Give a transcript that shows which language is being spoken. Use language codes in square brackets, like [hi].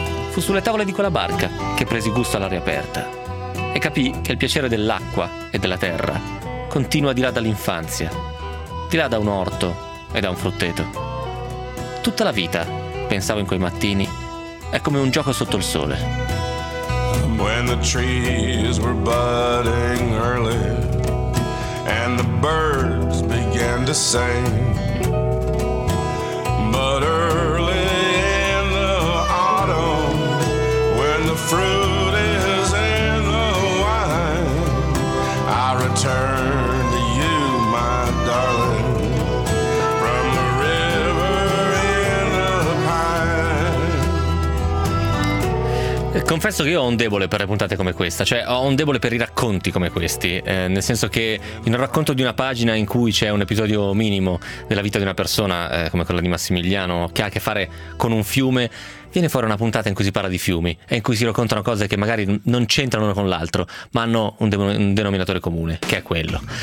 [it] Fu sulle tavole di quella barca che presi gusto all'aria aperta e capì che il piacere dell'acqua e della terra continua di là dall'infanzia, di là da un orto e da un frutteto. Tutta la vita, pensavo in quei mattini, è come un gioco sotto il sole. [en] When the trees were budding early and the birds began to sing, but early in the autumn, when the fruit is in the wine, I return to you, my darling, from the river in the pine. [it] Confesso che io ho un debole per le puntate come questa, cioè ho un debole per i racconti come questi, nel senso che in un racconto di una pagina in cui c'è un episodio minimo della vita di una persona, come quella di Massimiliano, che ha a che fare con un fiume, viene fuori una puntata in cui si parla di fiumi e in cui si raccontano cose che magari non c'entrano l'uno con l'altro, ma hanno un denominatore comune, che è quello.